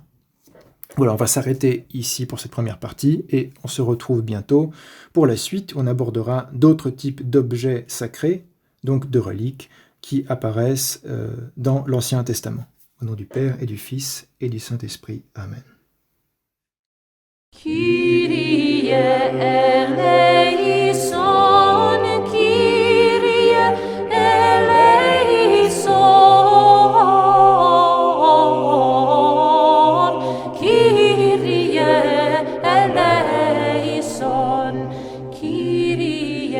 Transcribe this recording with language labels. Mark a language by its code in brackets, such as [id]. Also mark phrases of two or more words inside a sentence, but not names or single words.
[fr] Voilà, on va s'arrêter ici pour cette première partie et on se retrouve bientôt pour la suite. On abordera d'autres types d'objets sacrés, donc de reliques, qui apparaissent dans l'Ancien Testament. Au nom du Père et du Fils et du Saint-Esprit. Amen. [el] Κύριε ἐλέησον, Κύριε ἐλέησον, Κύριε ἐλέησον, Κύριε